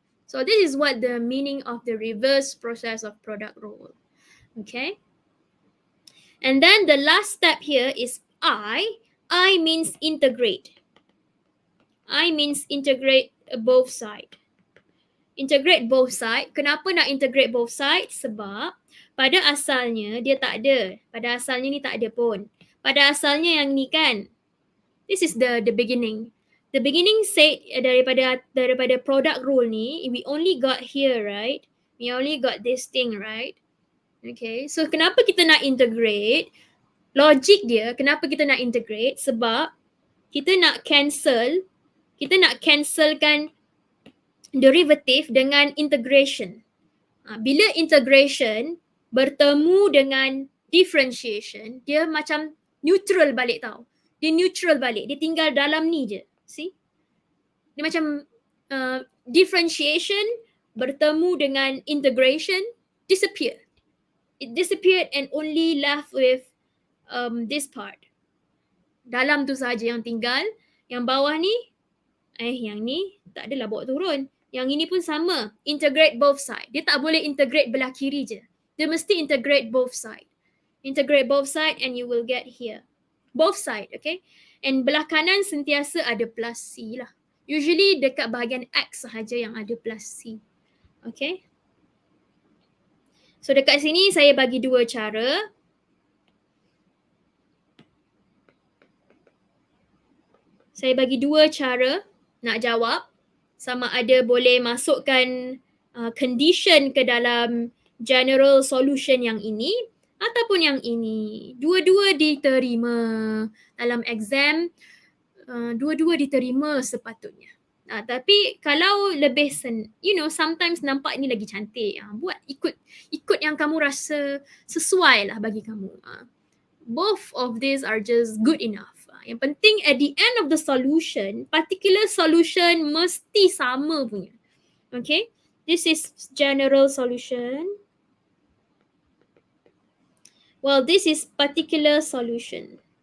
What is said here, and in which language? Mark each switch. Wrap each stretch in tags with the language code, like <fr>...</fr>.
<en>So this is what the meaning of the reverse process of product rule. Okay? And then the last step here is I. I means integrate. I means integrate both side. Integrate both side.</en> <ms>Kenapa nak</ms> <en>integrate both side?</en> <ms>Sebab pada asalnya dia tak ada. Pada asalnya ni tak ada pun. Pada asalnya yang ni kan.</ms> <en>This is the beginning. The beginning said</en> <ms>daripada</ms> <en>product rule ni, we only got here, right? We only got this thing, right?</en> <ms>Okay. So kenapa kita nak integrate? Logik dia, kenapa kita nak integrate? Sebab kita nak cancelkan derivative dengan integration. Bila integration bertemu dengan differentiation, dia macam neutral balik tau. Dia neutral balik, dia tinggal dalam ni je. See? Dia macam differentiation bertemu dengan integration, disappeared.</ms> <en>It disappeared and only left with this part.</en> <ms>Dalam tu saja yang tinggal. Yang bawah ni, yang ni tak adalah bawa turun. Yang ini pun sama.</ms> <en>Integrate both side.</en> <ms>Dia tak boleh integrate belah kiri je. Dia mesti</ms> <en>integrate both side. Integrate both side and you will get here. Both side, okay? And</en> <ms>belah kanan sentiasa ada plus C lah. Usually dekat bahagian X sahaja yang ada plus C. Okay? So dekat sini saya bagi dua cara. Saya bagi dua cara nak jawab. Sama ada boleh masukkan condition ke dalam general solution yang ini ataupun yang ini. Dua-dua diterima dalam exam. Dua-dua diterima sepatutnya. Tapi kalau lebih sometimes nampak ini lagi cantik. Buat ikut yang kamu rasa sesuai lah bagi kamu.</ms> <en>Both of these are just good enough.</en> <ms>Yang penting</ms> <en>at the end of the solution, particular solution</en> <ms>mesti sama punya.</ms> <en>Okay? This is general solution. Well, this is particular solution.</en>